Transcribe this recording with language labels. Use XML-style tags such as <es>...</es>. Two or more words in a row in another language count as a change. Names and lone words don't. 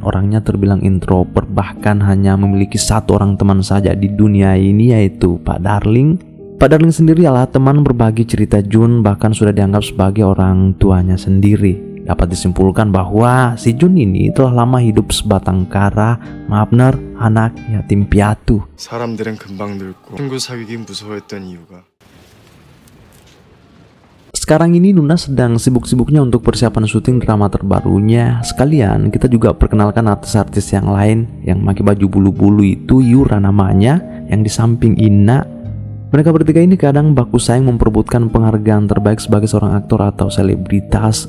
<id>Orangnya terbilang introvert, bahkan hanya memiliki satu orang teman saja di dunia ini, yaitu Pak Darling. Pak Darling sendiri adalah teman berbagi cerita Jun, bahkan sudah dianggap sebagai orang tuanya sendiri. Dapat disimpulkan bahwa si Jun ini telah lama hidup sebatang kara, maaf ner, anak yatim piatu.</id> <ko>사람들은 금방 늙고 친구 사귀기 무서워했던 이유가</ko> <id>Sekarang ini Nuna sedang sibuk-sibuknya untuk persiapan syuting drama terbarunya. Sekalian kita juga perkenalkan artis-artis yang lain yang pakai baju bulu-bulu itu, Yura namanya, yang di samping Ina. Mereka bertiga ini kadang baku saing memperebutkan penghargaan terbaik sebagai seorang aktor atau selebritas.</id>